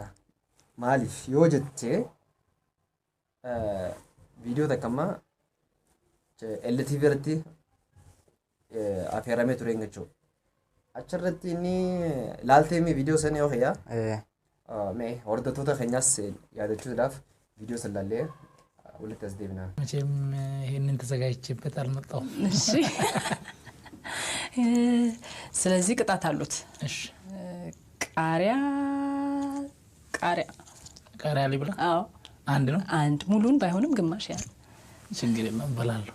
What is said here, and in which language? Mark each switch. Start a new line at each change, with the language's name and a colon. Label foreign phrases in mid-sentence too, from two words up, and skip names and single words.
Oromo: Maaliif yoo jettee viidiyoo takka ammaa LTV irratti affeeramee ture jechuudha. Achirratti inni laaltee viidiyoo sana yoo ta'e mee hordoftoota keenyaas yaadachuudhaaf viidiyoo san laallee walitti as deebinaa.
Amharic: መቼም ይሄንን ተዘጋጅቼበት አልመጣሁም። እሺ ስለዚህ ቅጣት አሉት። እሺ ቃሪያ ቃሪያ ሊብላ? አዎ አንድ ነው። አንድ ሙሉን ባይሆንም ግማሽ ያህል ችግር የለም እበላለሁ።